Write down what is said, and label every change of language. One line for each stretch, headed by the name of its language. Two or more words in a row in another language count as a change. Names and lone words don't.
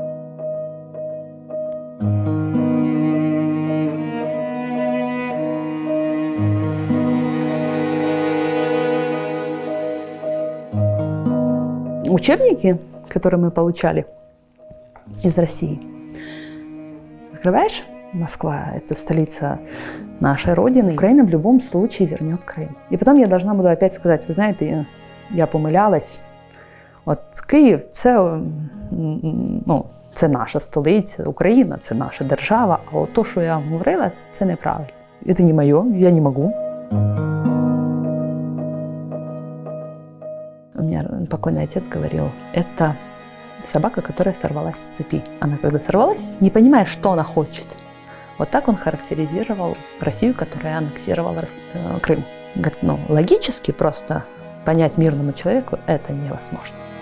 Russian: Учебники, которые мы получали из России, открываешь, Москва – это столица нашей Родины. Украина в любом случае вернет Крым. И потом я должна буду опять сказать, вы знаете,
Ukrainian: я помилялась. От Київ – це наша столиця, Україна – це наша держава. А от то, що я говорила, це неправильно. Це не моє, я не можу.
Russian: У меня покойный отец говорил, это собака, которая сорвалась с цепи. Она когда сорвалась, не понимая, что она хочет. Вот так он характеризировал Россию, которая аннексировала Крым. Говорит, логически просто понять мирному человеку это невозможно.